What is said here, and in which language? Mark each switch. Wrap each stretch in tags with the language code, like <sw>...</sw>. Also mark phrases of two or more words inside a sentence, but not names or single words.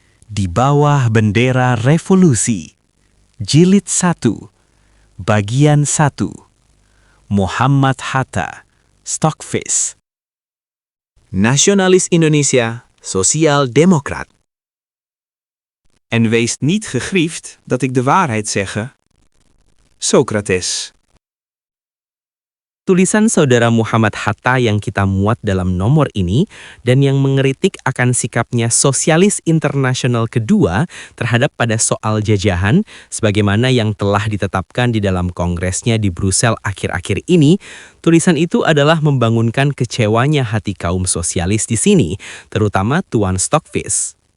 <id>Di bawah bendera revolusi. Jilid 1. Bagian 1. Muhammad Hatta, Stockfish. Nasionalis Indonesia,</id> <nl>Sosiaal Democraat. En wees niet gegriefd dat ik de waarheid zegge. Socrates.</nl> <id>Tulisan saudara Muhammad Hatta yang kita muat dalam nomor ini dan yang mengeritik akan sikapnya Sosialis Internasional kedua terhadap pada soal jajahan sebagaimana yang telah ditetapkan di dalam kongresnya di Brussel akhir-akhir ini, tulisan itu adalah membangunkan kecewanya hati kaum sosialis di sini, terutama Tuan Stockfish.</id>